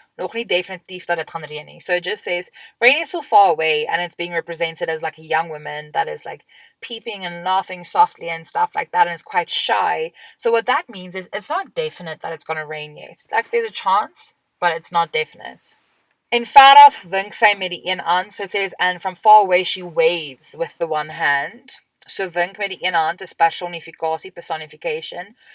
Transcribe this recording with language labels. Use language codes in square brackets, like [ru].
[af] Nog nie definitief dat dit gaan reën nie. [en] So it just says, rain is so far away and it's being represented as like a young woman that is like peeping and laughing softly and stuff like that and is quite shy. So what that means is it's not definite that it's going to rain yet. Like there's a chance, but it's not definite. [af] En veraf wink sy met die een aan. [en] So it says, and from far away she waves with the one hand. [af] So wink met die een hand is personifikasie, personification.